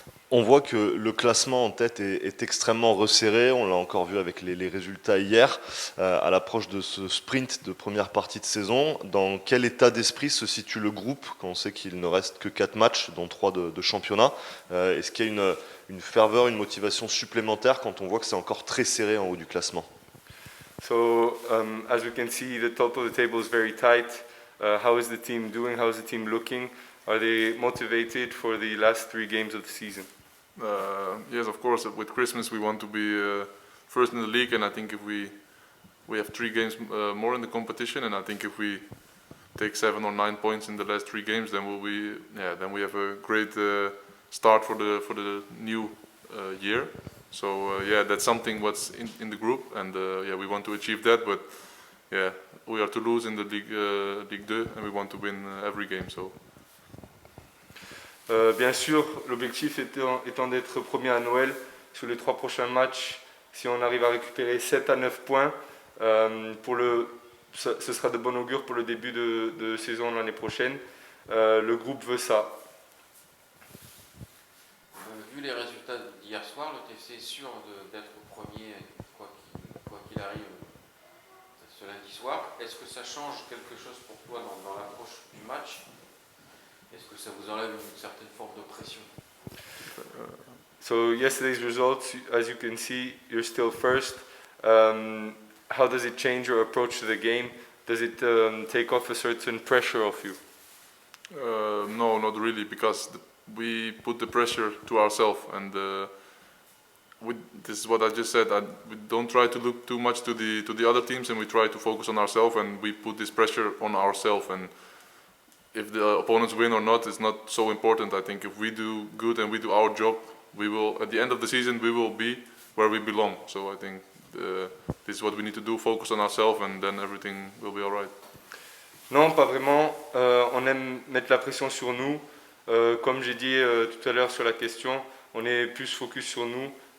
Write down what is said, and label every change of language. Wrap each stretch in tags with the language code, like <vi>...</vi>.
<fr>On voit que le classement en tête est extrêmement resserré, on l'a encore vu avec les résultats hier, à l'approche de ce sprint de première partie de saison. Dans quel état d'esprit se situe le groupe quand on sait qu'il ne reste que 4 matchs, dont 3 de championnat? Est-ce qu'il y a une ferveur, une motivation supplémentaire quand on voit que c'est encore très serré en haut du classement?</fr> <en>So, as we can see, the top of the table is very tight. How is the team doing? How is the team looking? Are they motivated for the last 3 games of the season? Yes, of course. With Christmas, we want to be first in the league, and I think if we have 3 games more in the competition, and I think if we take 7 or 9 points in the last 3 games, then then we have a great start for the new year. So that's something what's in the group, and we want to achieve that. But we are Toulouse in the Ligue 2, and we want to win every game. So.</en> <fr>Bien sûr, l'objectif étant d'être premier à Noël sur les 3 prochains matchs. Si on arrive à récupérer 7 à 9 points, ce sera de bon augure pour le début de saison l'année prochaine. Le groupe veut ça. Vu les résultats d'hier soir, le TFC est sûr d'être premier quoi qu'il arrive ce lundi soir. Est-ce que ça change quelque chose pour toi dans l'approche du match? Est-ce que ça vous enlève une certaine forme de pression?</fr> <en>So yesterday's results, as you can see, you're still first. How does it change your approach to the game? Does it take off a certain pressure off you? No, not really, because we put the pressure to ourselves, and this is what I just said. We don't try to look too much to the other teams, and we try to focus on ourselves, and we put this pressure on ourselves. And if the opponents win or not, it's not so important. I think if we do good and we do our job, we will, at the end of the season, we will be where we belong. So I think this is what we need to do, focus on ourselves, and then everything will be all right.</en> <fr>Non, pas vraiment. On aime mettre la pression sur nous. Comme j'ai dit tout à l'heure sur la question, on est plus focus sur nous.</fr>